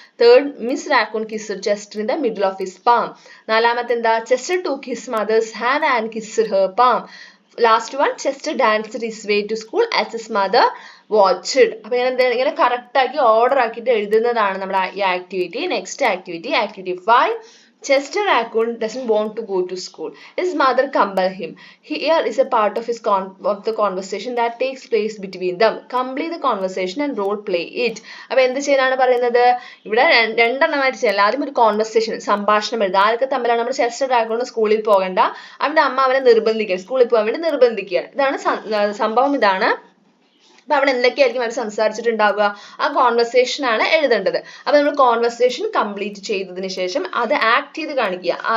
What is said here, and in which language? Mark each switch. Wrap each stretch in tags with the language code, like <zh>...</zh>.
<en>Third, Miss Raccoon kissed Chester in the middle of his palm.</en> <ml>നാലാമത്തെ എന്താ?</ml> <en>Chester took his mother's hand and kissed her palm. Last one, Chester danced his way to school as his mother watched.</en> <ml>അപ്പൊ ഇങ്ങനെ correct ആക്കി order ആക്കിയിട്ട് എഴുതുന്നതാണ് നമ്മുടെ ഈ activity.</ml> <en>Next activity 5. Chester Raccoon doesn't want to go to school. His mother compels him. Here is a part of the conversation that takes place between them. Complete the conversation and role play it.</en> <ml>അപ്പോൾ എന്ത് ചെയ്യാനാണ് പറയുന്നത്? ഇവിടെ രണ്ടെണ്ണമായിട്ട് ചെയ്യാം. ആദ്യം ഒരു conversation, സംഭാഷണം എഴുതുക. ആരൊക്കെ തമ്മിലാണ്? നമ്മൾ ചെസ്റ്റർ റാക്കൂൺ സ്കൂളിൽ പോകണ്ട, അവന്റെ അമ്മ അവനെ നിർബന്ധിക്കുക, സ്കൂളിൽ പോകാൻ വേണ്ടി നിർബന്ധിക്കുകയാണ്. ഇതാണ് സംഭവം. ഇതാണ്. അപ്പൊ അവിടെ എന്തൊക്കെയായിരിക്കും അവർ സംസാരിച്ചിട്ടുണ്ടാവുക? ആ കോൺവെർസേഷൻ ആണ് എഴുതേണ്ടത്. അപ്പൊ നമ്മൾ കോൺവെർസേഷൻ കംപ്ലീറ്റ് ചെയ്തതിന് ശേഷം അത് ആക്ട് ചെയ്ത് കാണിക്കുക.</ml>